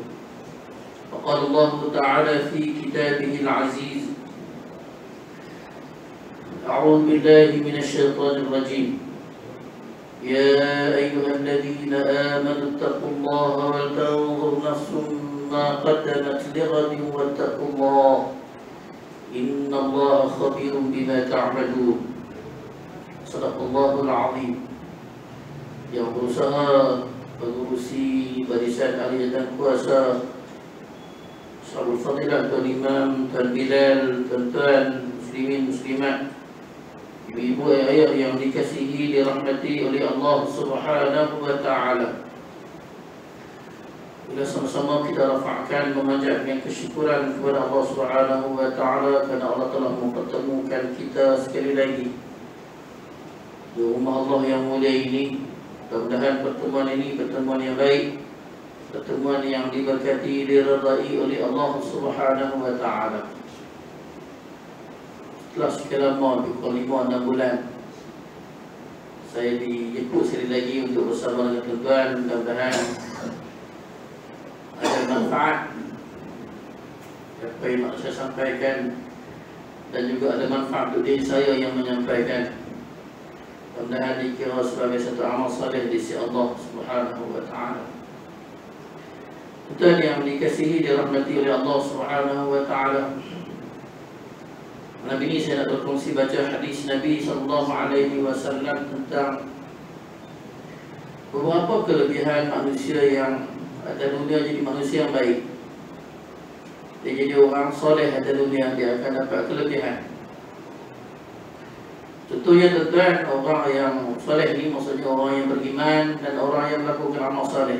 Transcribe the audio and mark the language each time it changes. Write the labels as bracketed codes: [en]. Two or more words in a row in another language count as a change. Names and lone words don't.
[ar] وقال الله تعالى في كتابه العزيز أعوذ بالله من الشيطان الرجيم يا أيها الذين آمنوا اتقوا الله ولتنظر نفس ما قدمت لغد واتقوا الله إن الله خبير بما تعملون. صدق الله العظيم. [ms] Yang berusaha mengurusi barisan ahli dan kuasa, [ar] صاحب الفضيلة, [ms] Tuan Imam, Tuan Bilal, tuan-tuan muslimin muslimat, ibu-ibu ayah yang dikasihi dirahmati oleh Allah [ar] سبحانه وتعالى. [ms] Bila sama-sama kita rafa'kan memanjatkan kesyukuran kepada Allah [ar] سبحانه وتعالى [ms] kerana Allah telah mempertemukan kita sekali lagi di rumah Allah yang mulia ini. Mudah-mudahan pertemuan ini pertemuan yang baik, pertemuan yang diberkati, diridai oleh Allah [ar] سبحانه وتعالى. [ms] Setelah sekian lama, 5-6 bulan, saya dijemput sekali lagi untuk bersama dengan tuan-tuan. Mudah-mudahan ada manfaat apa yang nak saya sampaikan, dan juga ada manfaat untuk diri saya yang menyampaikan. Mudah-mudahan dikira sebagai satu amal saleh di sisi Allah [ar] سبحانه وتعالى. [ms] Tuan yang dikasihi, dirahmati oleh Allah [ar] سبحانه وتعالى. [ms] Malam ini saya nak berkongsi baca hadis Nabi [ar] صلى الله عليه وسلم [ms] tentang beberapa kelebihan manusia yang ada dunia jadi manusia yang baik. Dia jadi orang soleh ada dunia, dia akan dapat kelebihan. Contohnya tuan, orang yang soleh ini maksudnya orang yang beriman dan orang yang melakukan amal soleh.